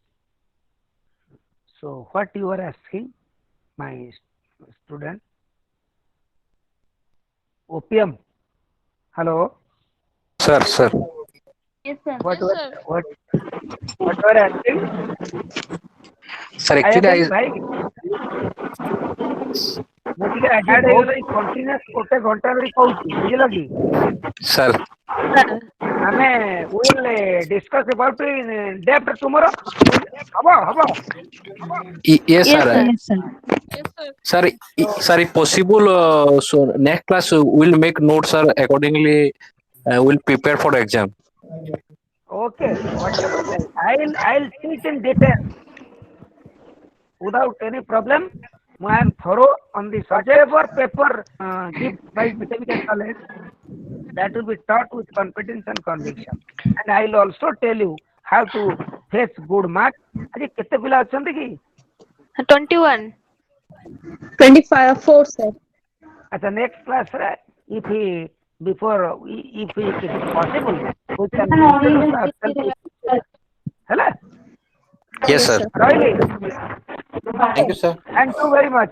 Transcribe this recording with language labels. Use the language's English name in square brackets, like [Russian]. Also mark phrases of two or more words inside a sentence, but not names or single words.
[English] So, what you are asking, my student? Opium Hello. Sir. Yes, sir. What what what what were asking? Sir, [Odia] ଆଜ୍ଞା [English] actually, [Odia] କହିଲି [English] I, [Odia] ଭାଇ ମୁଁ ଟିକେ ଆଜି ବହୁତ କଣ୍ଟିନ୍ୟୁଅସ୍ ଗୋଟେ ଘଣ୍ଟା ଧରି କହୁଛି ବୁଝିଲ କି? [English] sir, Sir. ଆମେ will discuss about depth tomorrow [Odia] ହବ ହବ [English] yes, Yes, sir. sir. Sir, sir, if possible, so next class will make notes, sir. Accordingly, will prepare for exam. okay wonderful I'll teach in detail without any problem. I am thorough on the subject. Whatever paper given by certificate college, that will be taught with competence and conviction. And I will also tell you how to face good marks. [Odia] ଆଜି କେତେ ପିଲା ଅଛନ୍ତି କି? 21. [English] 25 4 sir. At the next class, if he before if it is possible, we can introduce ourselves with each other. [Odia] ହେଲା [English] Yes, Yes sir. sir. [Odia] ରହିଲି. [English] Thank you, sir. Thank you very much.